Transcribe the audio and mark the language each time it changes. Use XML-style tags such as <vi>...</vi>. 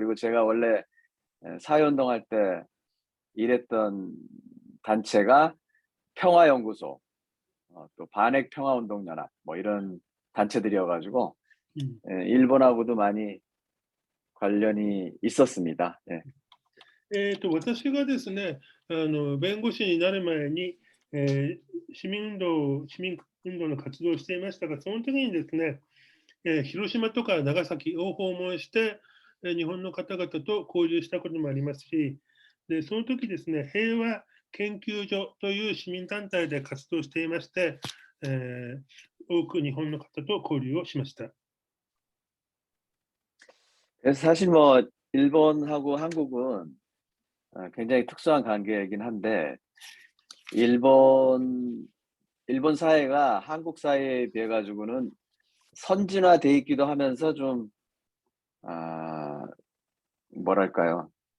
<ko>그리고 제가 원래 사회운동할 때 일했던 단체가 평화연구소, 또 반핵평화운동연합 뭐 이런 단체들이어가지고 일본하고도 많이 관련이 있었습니다. 예.</ko> <ja>私がですね、弁護士になる前に、市民運動の活動をしていましたが、その時にですね、広島とか長崎を訪問して、日本の方々と交流したこともありますし、でその時ですね、平和研究所という市民団体で活動していまして、多く日本の方と交流をしました。</ja> <ko>그래서 사실 뭐 일본하고 한국은 굉장히 특수한 관계이긴 한데 일본 사회가 한국 사회에 비해 가지고는 선진화돼 있기도 하면서 좀 뭐랄까요?</ko>